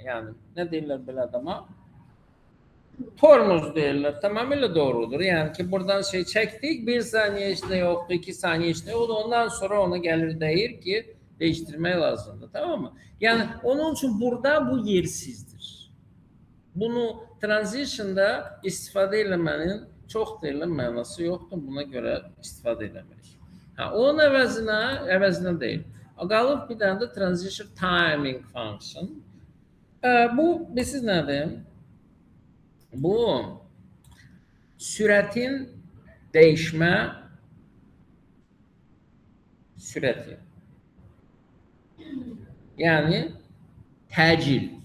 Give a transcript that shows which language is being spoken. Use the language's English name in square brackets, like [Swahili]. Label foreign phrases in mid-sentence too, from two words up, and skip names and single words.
[Azerbaijani] Yani ne deyirlər belə adama? Tormuz deyirlər. Tamamıyla doğrudur. [Turkish] Yani ki buradan şey çektik, 1 saniye işte yoktu, 2 saniye işte oldu. [Azerbaijani] Ondan sonra ona gelir deyir ki değiştirmeye lazımdır. [Turkish] Tamam mı? Yani onun için burada bu yersizdir. [Azerbaijani] Bunu transition'da istifadə eləmənin çox deyilən mənası yoxdur. Buna görə istifadə eləmirik. Onun əvəzinə deyil. Qalıb bir dənə də [English] transition timing function. [Azerbaijani] Bu bilirsiniz nədir? Bu sürətin dəyişmə sürəti. Yəni təcil.